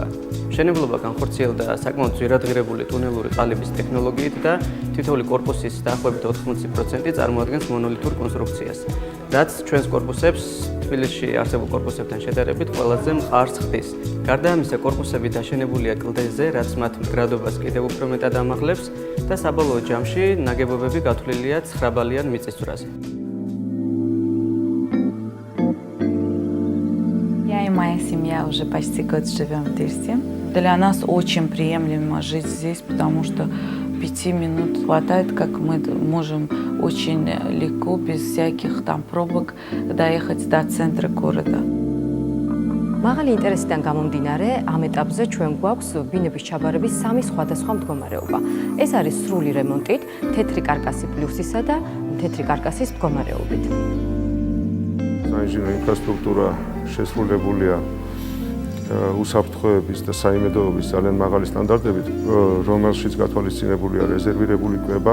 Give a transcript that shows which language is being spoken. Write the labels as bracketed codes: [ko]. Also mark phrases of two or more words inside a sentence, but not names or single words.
[ka] მშენებლობა განხორციელდა საკმაოდ ძვირადღირებული ტუნელური ყალიბის ტექნოლოგიით და თითოეული კორპუსის დაახლოებით 80% წარმოადგენს მონოლითურ კონსტრუქციას, რაც ჩვენს კორპუსებს თბილისში არსებულ კორპუსებთან შედარებით ყველაზე მყარს ხდის. გარდა ამისა, კორპუსები დაშენებულია კლდეზე, რაც მათ მდგრადობას კიდევ უფრო მეტად ამაღლებს და საბოლოო ჯამში ნაგებობები გათვლილია ცხრაბალიან მიწისძვრაზე. [ru] Я и моя семья уже почти год живем в Дирсе. Для нас очень приемлемо жить здесь, потому что 5 минут хватает, как мы можем очень легко, без всяких там пробок, доехать до центра города. [ka] მაღალი ინტერესიდან გამომდინარე, ამ ეტაპზე ჩვენ გვაქვს ბინების ჩაბარების 3 სხვადასხვა მდგომარეობა. ეს არის სრული რემონტით, თეთრი კარკასი პლუსისა და თეთრი კარკასის მდგომარეობით. საინჟინრო ინფრასტრუქტურა შესრულებულია უსაფრთხოების და საიმედოობის ძალიან მაღალი სტანდარტებით, რომელშიც გათვალისწინებულია რეზერვირებული კვება.